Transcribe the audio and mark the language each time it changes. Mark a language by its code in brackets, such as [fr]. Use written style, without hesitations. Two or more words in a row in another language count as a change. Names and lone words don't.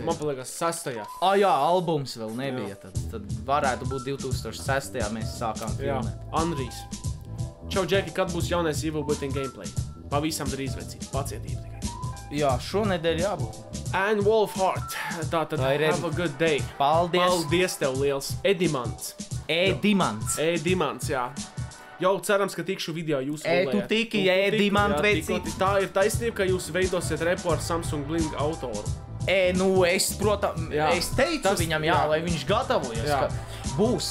[lv] Man paliekas 6. Jā, albums vēl nebija. Tad varētu būt 2006. mēs sākām filmēt. Andrijs. Čau, Džeki, kad būs jaunais Evil Within gameplay? Pavisam drīz, vecīt. Pacietība tikai. Jā, šonedēļ jābūt. Anne Wolfhard. Tātad, [en] have a good day. [lv] Paldies. Paldies tev liels. Edimants. Edimants, jā. Jau cerams, ka tikšu video jūs volējāt. Tu tiki, Edimant vecīt. Tā ir taisnība, ka jūs veidosiet repu ar Samsung Blink autoru. Es, protams, es teicu viņam, lai viņš gatavojas, ka būs.